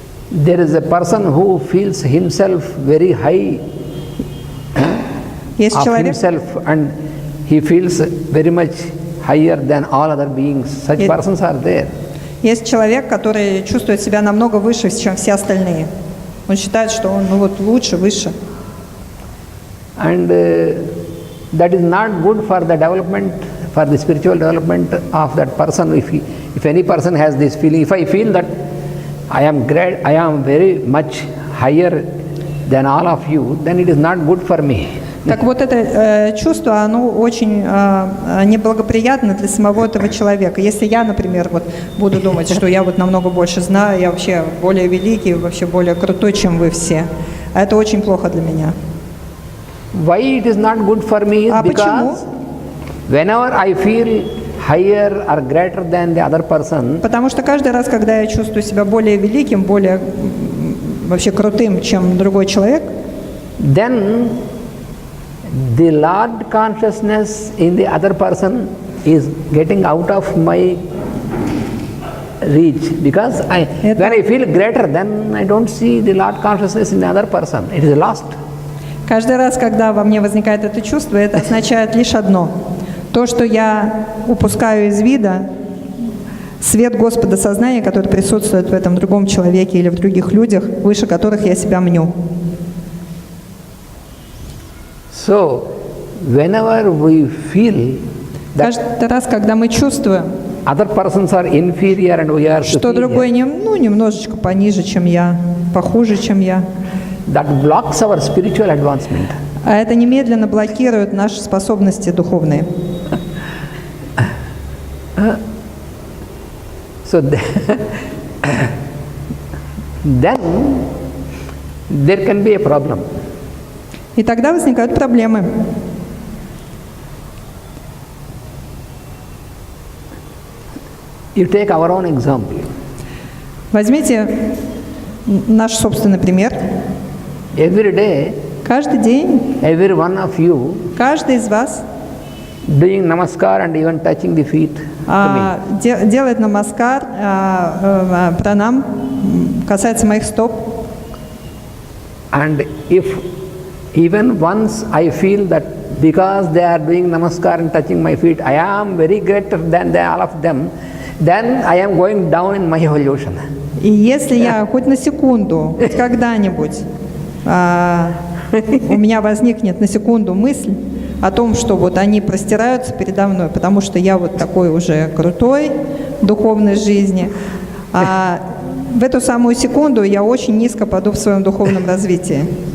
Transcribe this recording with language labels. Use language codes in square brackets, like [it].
[en] there is a person who feels himself very high of himself and he feels very much higher than all other beings. Such persons are there. [ru] Есть человек, который чувствует себя намного выше, чем все остальные. Он считает, что он лучше, выше. [en] And that is not good for the development, for the spiritual development of that person. If any person has this feeling, if I feel that I am great, I am very much higher than all of you, then it is not good for me. [ru] Так вот это чувство, оно очень неблагоприятно для самого этого человека. Если я, например, буду думать, что я намного больше знаю, я вообще более великий, вообще более крутой, чем вы все, а это очень плохо для меня. [en] Why it is not good for me? Because whenever I feel higher or greater than the other person, [ru] потому что каждый раз, когда я чувствую себя более великим, более вообще крутым, чем другой человек, [en] then the Lord consciousness in the other person is getting out of my reach, because when I feel greater, then I don't see the Lord consciousness in the other person. It is lost. [ru] Каждый раз, когда во мне возникает это чувство, это означает лишь одно. То, что я упускаю из вида свет Господа сознания, который присутствует в этом другом человеке или в других людях, выше которых я себя мню. [en] So, whenever we feel that [ru] каждый раз, когда мы чувствуем, [en] other persons are inferior and we are [ru] что [en] superior, [ru] другой немножечко пониже, чем я, похуже, чем я, [en] that blocks our spiritual advancement. [ru] А это немедленно блокирует наши способности духовные. [en] So then there can be a problem. [ru] И тогда возникают проблемы. [en] You take our own example. [ru] Возьмите наш собственный пример. [en] Every day, [ru] Каждый день, [en] every one of you [ru] каждый из вас [en] doing namaskar and even touching the feet to me. [ru] делает намаскар, пранам, касается моих стоп. [en] And if even once I feel that because they are doing namaskar and touching my feet, I am very greater than all of them, then I am going down in my evolution. [ru] И если я хоть на секунду, хоть когда-нибудь у меня возникнет на секунду мысль о том, что вот они простираются передо мной, потому что я вот такой уже крутой в духовной жизни, в эту самую секунду я очень низко паду в своем духовном развитии.